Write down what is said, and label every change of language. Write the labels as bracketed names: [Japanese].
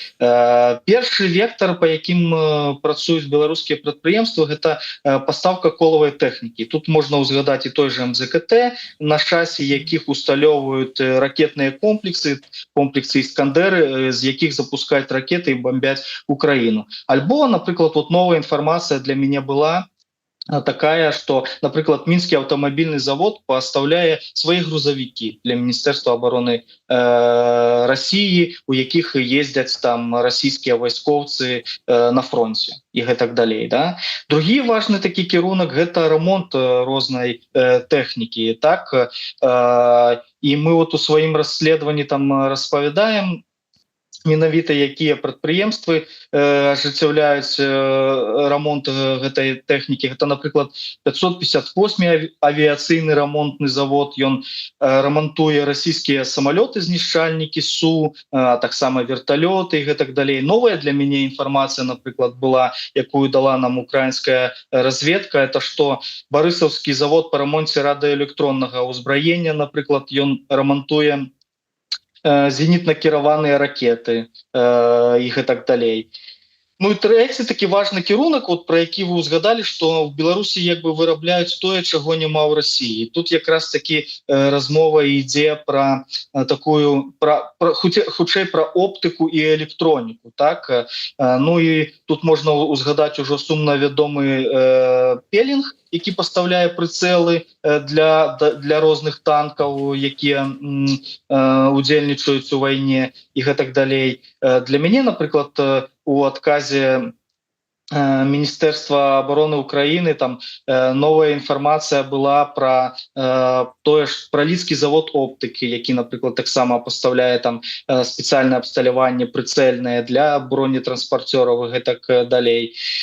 [Belarusian] Першы вектар, па якім працуюць беларускія прадпрыемствы, гэта пастаўка колавай тэхнікі. Тут можна ўзгадаць і той же МЗКТ, на шасі якіх усталёўваюць ракетныя комплексы «Іскандер», з якіх запускаюць ракеты і бомбяць Украіну. Альбо, напрыклад, [Russian] вот новая информация для меня была такая, что, например, Минский автомобильный завод поставляет свои грузовики для Министерства обороны России, [Belarusian] у якіх [Russian] ездят там российские войсковцы на фронте и так далее. Да? [Belarusian] Другі важный такі кірунак – это ремонт розной техники. Так? [Russian] И мы вот у своим расследовании [Belarusian] там распавядаем, менавіта якія прадпрыемствы ажыццяўляюць ремонт гэтай тэхнікі. Гэта, напрыклад, 558 авіяцыйны ремонтны завод. Ён ремонтуе расійскія самалёты знішчальнікі СУ, а таксама верталёты і гэтак далей. Новая для мяне інфармацыя, напрыклад, была, якую дала нам украінская разведка, это што барысаўскі завод па ремонце радыёэлектроннага ўзбраення, напрыклад, ён ремонтуе зенітна-кіраваныя ракеты і гэтак далей. Ну і трэці такі важны кірунак, вот про які вы узгадалі, што в Беларусі як бы вырабляюць тое, чаго няма ў Расіі. Тут якраз такі размова ідзе про такую хутчэй про оптыку і электроніку, так. Ну і тут можна узгадаць ужо сумна вядомы Пелінг, які пастаўляе прыцэлы для розных танкаў, якія удзельнічаюць у вайне і гэтак далей. Для мяне, напрыклад, у адказе Міністэрства обороны Украины там новая інфармацыя была про тое ж про лідскі завод оптыкі, які, напрыклад, таксама пастаўляе там спецыяльнае абсталяванне прыцэльнае для бронетранспарцёраў і гэтак далей.